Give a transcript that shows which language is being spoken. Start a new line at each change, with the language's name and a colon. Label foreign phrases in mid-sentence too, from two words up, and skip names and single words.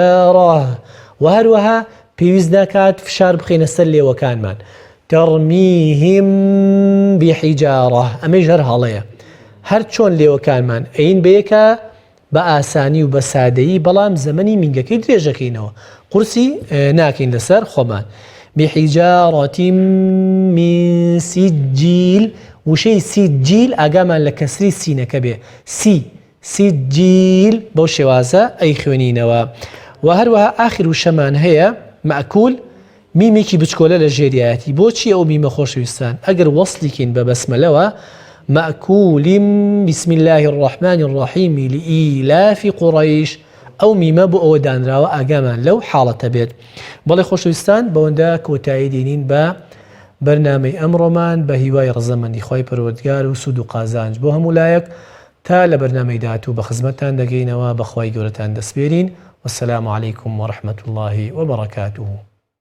Central Kurdish: و هەروەها پێویست ناکات فشار بخینە سەر لێوەکانمان
Arabic: ترميهم بحجارة
Central Kurdish: ئەمەش هەر هەڵەیە هەر چۆن لێوەکانمان ئەین بەیەکە بە ئاسانی و بە سادەیی بەڵام زەمەنی مینگەکەی درێژەکەینەوە قورسی ناکەین لەسەر خۆمان
Arabic: بحجارة من سجيل
Central Kurdish: وشەی سجیل ئاگامان لە کەسری سینەکە بێ سجیل بەو شێوازە ئەی خوێنینەوە و هەروەها ئاخر وشەمان هەیە مەئکول میمێکی بچکۆلە لە ژێریایەتی بۆچی ئەو میمە خۆشەویستان ئەگەر وەسلیکەین بە بەسمەلەوە
Arabic: مأكول بسم الله الرحمن الرحيم لإيلاف قريش
Central Kurdish: ئەو میمە بۆ ئەوە دانراوە ئاگامان لەو حاڵەتە بێت بەڵێ خۆشەویستان بەوەندا کۆتایی دێنین بە بەرنامەی ئەمڕۆمان بە هیوای ڕەزەمەندی خوای پەروەردگار و سود و قازانج بۆ هەموو لایەک تا لە بەرنامەی داهاتوو بە خزمەتتان دەگەینەوە بەخوای گەورەتان دەسپێرین
Arabic: والسلام عليكم ورحمة الله وبركاته